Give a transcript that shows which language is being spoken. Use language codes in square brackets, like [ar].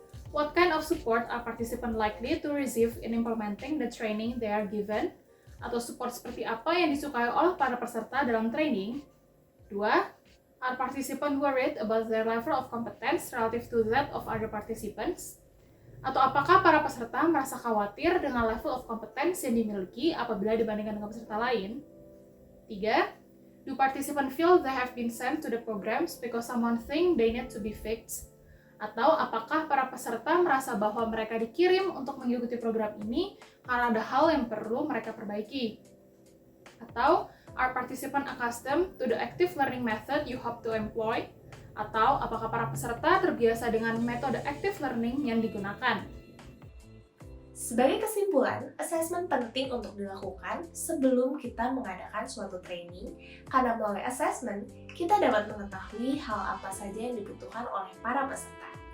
[en] What kind of support are participants likely to receive in implementing the training they are given? [id] Atau support seperti apa yang disukai oleh para peserta dalam training? 2. [en] Are participants worried about their level of competence relative to that of other participants? [id] Atau apakah para peserta merasa khawatir dengan [en] level of competence [id] yang dimiliki apabila dibandingkan dengan peserta lain? 3. [en] Do participants feel they have been sent to the programs because someone think they need to be fixed? [id] Atau apakah para peserta merasa bahwa mereka dikirim untuk mengikuti program ini karena ada hal yang perlu mereka perbaiki? Atau [en] are participants accustomed to the active learning method you hope to employ? [id] Atau apakah para peserta terbiasa dengan metode active learning yang digunakan? Sebagai kesimpulan, assessment penting untuk dilakukan sebelum kita mengadakan suatu training, karena melalui assessment, kita dapat mengetahui hal apa saja yang dibutuhkan oleh para peserta.